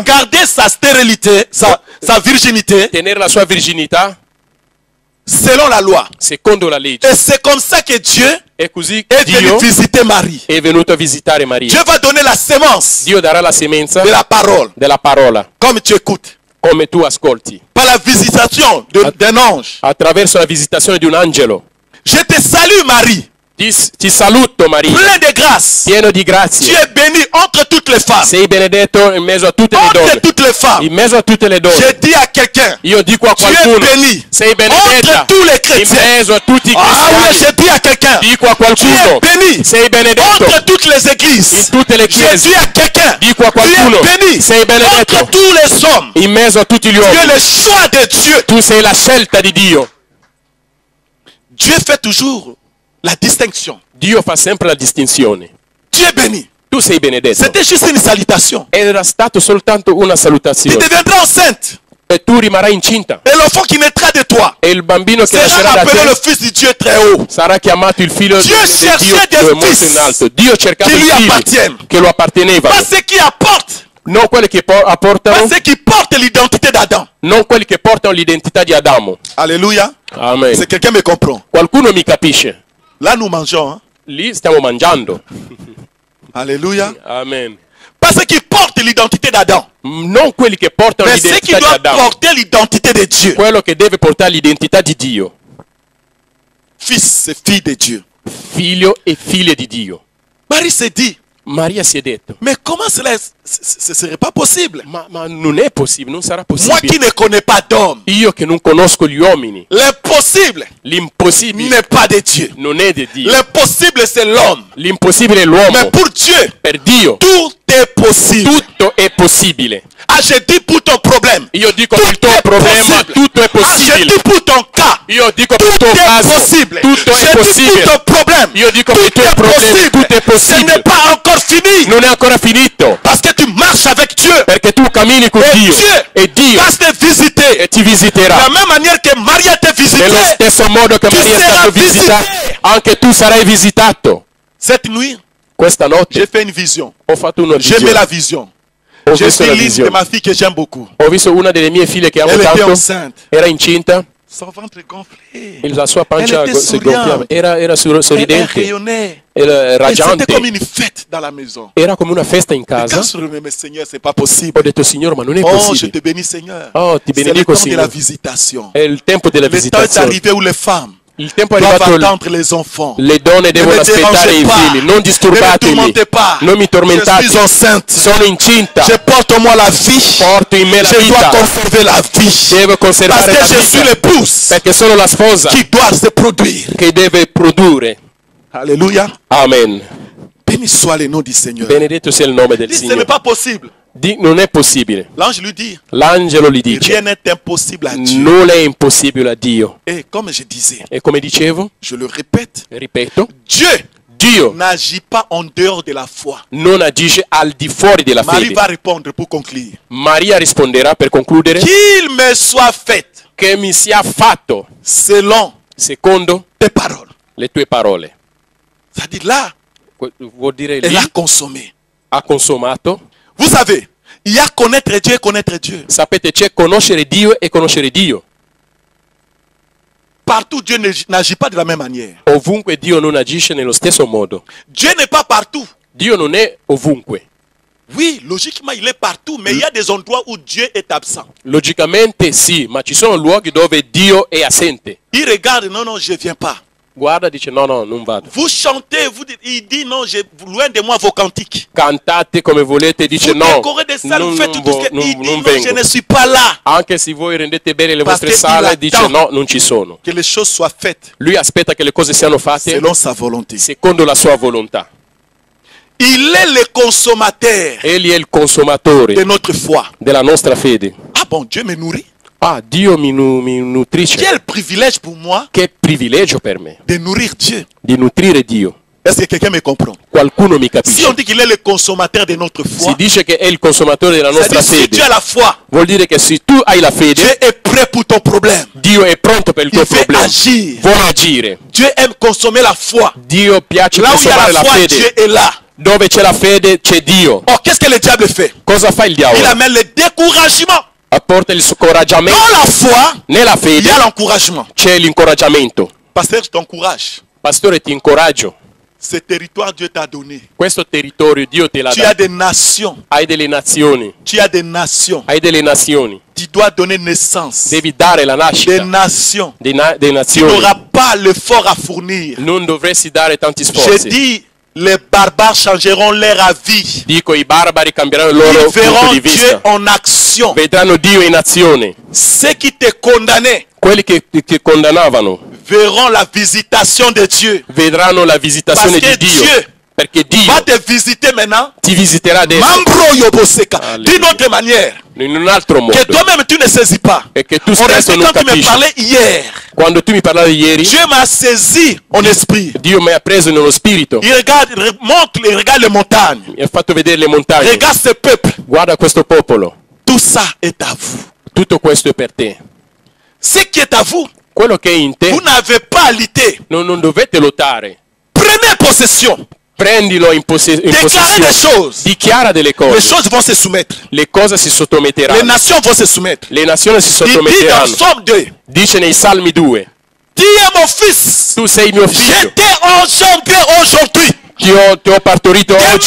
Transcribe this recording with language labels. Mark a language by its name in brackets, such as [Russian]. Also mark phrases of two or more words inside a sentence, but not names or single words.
[French] garder sa stérilité, sa virginité, [Italian] tenere la sua virginità [French] selon la loi. [Italian] secondo la legge. [French] Et c'est comme ça que Dieu [Italian] E così [French] est venu [Italian] Dio [French] visiter Marie. [Italian] è venuto a visitare Maria. [French] Dieu va donner la sémence [Italian] Dio darà la semenza [French] de la parole, [Italian] della parola, [French] comme tu écoutes, [Italian] come tu ascolti, [French] par la visitation d'un ange. [Italian] attraverso la visitazione di un angelo. [French] Je te salue Marie, [Italian] Ti saluto Maria, [French] plein de grâce. [Italian] pieno di [French] Tu [Italian] grazie. [French] es bénie entre toutes les femmes. [Italian] Sei benedetto in mezzo a tutte le [French] Entre [Italian] donne. [French] toutes les femmes. [Italian] In mezzo a tutte le [French] Je [Italian] donne. [French] dis à quelqu'un, [Italian] Io dico a [French] tu es [Italian] qualcuno, [French] béni [Italian] sei [French] entre [Italian] benedetta [French] tous les [Italian] in [French] chrétiens. [Italian] mezzo a tutti i [French] Ah oui, [Italian] cristiani. [French] je dis à quelqu'un, [Italian] Dico a [French] tu es [Italian] qualcuno, [French] béni [Italian] sei benedetto [French] entre toutes les [Italian] in [French] églises. [Italian] tutte le [French] Je [Italian] chiese. [French] dis à quelqu'un, [Italian] Dico a [French] tu es [Italian] qualcuno, [French] béni [Italian] sei benedetto [French] entre tous les hommes. [Italian] in mezzo a tutti gli [French] Tu es [Italian] uomini. [French] le choix de Dieu. [Italian] Tu sei la scelta di Dio. [French] Dieu fait toujours la distinction. [Italian] Dio fa sempre la distinzione. [French] Tu es béni. [Italian] Tu sei benedetto. [French] C'était juste une salutation. [Italian] Era stato soltanto una [French] Tu [Italian] salutazione. [French] deviendras enceinte. [Italian] E tu rimarrai incinta. [French] Et l'enfant qui naîtra de toi [Italian] E il bambino che nascerà [French] sera [Italian] da [French] appelé le [Italian] te [French] fils du Dieu très haut. [Italian] sarà chiamato il figlio Dio di [French] cherchait [Italian] Dio [French] des [Italian] molto [French] fils [Italian] in alto. Dio cercava [French] qui [Italian] i [French] lui [Italian] figli [French] appartiennent. [Italian] che lo appartenevano. [French] Pas ceux qui apportent, [Italian] Non quelli che apportano, [French] pas ceux qui portent l'identité d'Adam. [Italian] non quelli che portano l'identità di Adamo. [French] Alléluia. [Italian] Amen. [French] C'est quelqu'un me comprend. [Italian] Qualcuno mi capisce. [French] Là, nous mangeons. Hein? [Italian] Lì stiamo mangiando. [French] Alléluia. [Italian] Amen. [French] Pas ceux qui portent l'identité d'Adam, [Italian] Non quelli che portano [French] mais ceux qui [Italian] l'identità di [French] doivent [Italian] Adamo. [French] porter l'identité de Dieu. [Italian] Quello che deve portare l'identità di Dio. [French] Fils et fille de Dieu. [Italian] Figlio e figlie di Dio. [French] Marie s'est dit, [Italian] Maria si è detto, [French] mais comment cela ce serait pas possible? [Italian] ma non è possibile, non sarà [French] Moi qui [Italian] possibile. [French] ne connais pas d'homme, [Italian] Io che non conosco gli uomini, [French] l'impossible [Italian] l'impossibile [French] n'est pas de Dieu. [Italian] non è di Dio. [French] L'impossible c'est l'homme. [Italian] L'impossibile è [French] Mais [Italian] l'uomo. [French] pour Dieu, [Italian] Per Dio [French] tout est possible. [Italian] tutto è possibile. [French] Ah, je dis pour ton problème. [Italian] Io dico Tutto per il tuo è problema possibile. tutto è [French] Ah, je [Italian] possibile. [French] dis pour ton cas. [Italian] Io dico per il [French] Tout [Italian] tuo [French] est [Italian] caso [French] possible. [Italian] tutto [French] Je [Italian] è [French] dis [Italian] possibile. [French] pour ton problème. [Italian] Io dico per i [French] Tout [Italian] tuoi [French] est [Italian] problemi [French] possible. [Italian] tutto è [French] Ce [Italian] possibile. [French] n'est pas encore fini. [Italian] Non è ancora finito, [French] Parce que tu marches avec Dieu. [Italian] perché tu cammini con [French] Et [Italian] Dio [French] Dieu [Italian] e Dio [French] va te visiter. [Italian] ti [French] De [Italian] visiterà. [French] la même manière que Maria t'a visité. [Italian] Nello stesso modo che [French] Tu [Italian] Maria è [French] seras [Italian] stato visitato, [French] visité. [Italian] anche tu sarai visitato. [French] Cette nuit, [Italian] Questa notte [French] j'ai fait une vision. [Italian] ho fatto una [French] J'ai aimé [Italian] visione. [French] la vision. [Italian] Ho [French] J'ai [Italian] visto [French] vu [Italian] la [French] l'une de [Italian] visione. [French] ma fille que j'aime beaucoup. [Italian] Ho visto una delle mie figlie che amo [French] Elle était [Italian] tanto, [French] enceinte. [Italian] era incinta [French] Son ventre gonflé. [Italian] e la sua pancia [French] Elle était [Italian] si gonfiava. [French] souriante. [Italian] Era [French] Elle [Italian] sorridente, [French] rayonnait. [Italian] era [French] Et [Italian] raggiante. [French] c'était comme une fête dans la maison. [Italian] Era come una festa in [French] Et quand [Italian] casa. [French] je me mais Seigneur, c'est pas [Italian] Ho [French] possible. [Italian] detto, Signore, ma non è [French] Oh, je [Italian] possibile. [French] te bénis, Seigneur. [Italian] Oh, ti [French] C'est le [Italian] benedico, [French] temps de la [Italian] Signore. [French] visitation. [Italian] È il tempo della [French] Le temps est [Italian] visitazione. [French] arrivé où les femmes [Italian] Il tempo è [French] doivent [Italian] arrivato, [French] attendre les enfants. [Italian] le donne devono [French] me [Italian] aspettare [French] dérangez [Italian] i [French] pas. [Italian] figli. Non [French] Ne me [Italian] disturbatemi, [French] tourmentez pas. [Italian] non mi [French] Je [Italian] tormentate. [French] suis enceinte. [Italian] Sono incinta, [French] Je porte en moi la vie. [Italian] porto in me la [French] Je dois [Italian] vita, [French] conserver la vie. [Italian] devo [French] Parce [Italian] conservare [French] que [Italian] la [French] je suis [Italian] vita, [French] l'épouse [Italian] perché sono la sposa [French] qui doit se produire. [Italian] che deve produrre. [French] Alléluia. [Italian] Amen. [French] Béni soit le nom du Seigneur. [Italian] Benedetto sia il nome del [French] Il dit, ce n'est [Italian] Signore. [French] pas possible. [Italian] Non è possibile. [French] L'ange lui dit, [Italian] L'angelo gli dice, [French] rien n'est impossible à Dieu. [Italian] non è impossibile a Dio. [French] Et comme je disais, [Italian] E come dicevo, [French] je le répète, [Italian] ripeto, [French] Dieu [Italian] Dio [French] n'agit pas en dehors de la foi. [Italian] non agisce al di fuori della [French] Marie [Italian] fede. [French] va répondre pour conclure. [Italian] Maria risponderà per concludere, [French] Qu'il me soit fait [Italian] che mi sia fatto [French] selon [Italian] secondo [French] tes paroles. [Italian] le tue parole. [French] C'est-à-dire là, [Italian] Vuol dire [French] elle [Italian] lì [French] a consommé. [Italian] ha consumato. [French] Vous savez, il y a connaître Dieu et connaître Dieu. [Italian] Sapete, c'è conoscere Dio e conoscere Dio. [French] Partout, Dieu n'agit pas de la même manière. [Italian] Ovunque Dio non agisce nello stesso modo. [French] Dieu n'est pas partout. [Italian] Dio non è ovunque. [French] Oui, logiquement, il est partout, mais il y a des endroits où Dieu est absent. [Italian] Logicamente sì, ma ci sono luoghi dove Dio è assente. [French] Il regarde, non, non, je ne viens pas. [Italian] Guarda, dice no, non vado. [French] Vous chantez, vous dites, il dit non, loin de moi vos cantiques. [Italian] Cantate come volete, dice [French] Vous [Italian] no, [French] décorez des salles, vous faites tout ce que il dit non, je [Italian] vengo. [French] ne suis pas là. [Italian] Anche se voi rendete bene le vostre [French] Perché [Italian] sale, [French] il [Italian] dice [French] attend. [Italian] no, non ci sono. [French] Que les choses soient faites [Italian] Lui aspetta che le cose siano fatte [French] selon sa volonté. [Italian] secondo la sua volontà. [French] Il est le consommateur [Italian] Egli è il consumatore [French] de notre foi. [Italian] della nostra fede. [French] Ah bon, Dieu me nourrit. [Italian] Ah, Dio mi nutrisce. [French] Quel privilège pour moi [Italian] Che privilegio per me [French] de nourrir Dieu. [Italian] di nutrire Dio. [French] Est-ce que quelqu'un me comprend? [Italian] Qualcuno mi [French] Si on [Italian] capisce. [French] dit qu'il est le consommateur de notre [Italian] Si [French] foi, [Italian] dice che è il consumatore della nostra [French] c'est-à-dire si tu as [Italian] fede, [French] la foi, [Italian] vuol dire che se tu hai la [French] Dieu [Italian] fede, [French] est prêt pour ton problème. [Italian] Dio è pronto per il [French] Il [Italian] tuo [French] veut [Italian] problema. [French] agir. [Italian] Vuole agire. [French] Dieu aime consommer la foi. [Italian] Dio piace [French] Là où il y a [Italian] consumare la [French] la foi, Dieu [Italian] fede. [French] est là. [Italian] Dove c'è la fede c'è Dio. [French] Or, qu'est-ce que le diable fait? [Italian] Cosa fa il [French] Il [Italian] diavolo? [French] amène le découragement. [Italian] Apporta il scoraggiamento. [French] Dans la foi, [Italian] Nella [French] il [Italian] fede [French] y a l'encouragement. [Italian] c'è l'incoraggiamento. [French] Pasteur, je t'encourage. [Italian] Pastore, ti incoraggio. [French] Ce territoire, Dieu t'a donné. [Italian] Questo territorio Dio te l'ha [French] Tu as [Italian] dato. [French] des nations. [Italian] Hai delle nazioni. [French] Tu as des nations. [Italian] Hai delle nazioni. [French] Tu dois donner naissance. [Italian] Devi dare la [French] Des [Italian] nascita [French] nations. [Italian] delle [French] Tu [Italian] nazioni. [French] n'auras pas l'effort à fournir. [Italian] Non dovresti dare tanti [French] J'ai [Italian] sforzi. [French] dit, les barbares changeront leur avis. [Italian] Dico, i barbari cambieranno il loro [French] Ils verront [Italian] punto di [French] Dieu [Italian] vista. [French] en action. [Italian] Vedranno Dio in azione. [French] Ceux qui te condamnaient [Italian] Quelli che condannavano [French] verront la visitation de Dieu. [Italian] vedranno la visitazione Perché di Dio. Dio Perché Dio [French] Va te visiter maintenant. [Italian] ti visiterà adesso Mambro Yoboseka. [French] Alléluia. D'une autre manière. [Italian] in un altro modo. [French] Que toi-même tu ne saisis pas. [Italian] E che tu [French] En [Italian] stesso [French] réalité, [Italian] non [French] quand tu me [Italian] capisci. [French] parlais hier, [Italian] Quando tu mi parlavi ieri, [French] Dieu m'a saisi en esprit. [Italian] Dio mi ha preso nello spirito. [French] Il regarde les montagnes. [Italian] Mi ha fatto vedere le montagne. [French] Regarde ce peuple. [Italian] Guarda questo popolo. [French] Tout ça est à vous. [Italian] Tutto questo è per te. [French] Ce qui est à vous, [Italian] Quello che è in te [French] vous n'avez pas à lutter. [Italian] non dovete lottare. [French] Prenez possession. [Italian] Prendilo in [French] Déclarez des [Italian] possessione. [French] choses. [Italian] Dichiara delle [French] Les [Italian] cose. [French] choses vont se soumettre. [Italian] Le cose si [French] Les [Italian] sottometteranno. [French] nations vont se soumettre. [Italian] Le nazioni si [French] Il dit dans [Italian] sottometteranno. [French] Somme 2, [Italian] Dice nei Salmi 2. [French] tu es mon fils. [Italian] Tu sei mio [French] Je [Italian] figlio. [French] t'ai engendré aujourd'hui. [Italian] Ti ho partorito oggi.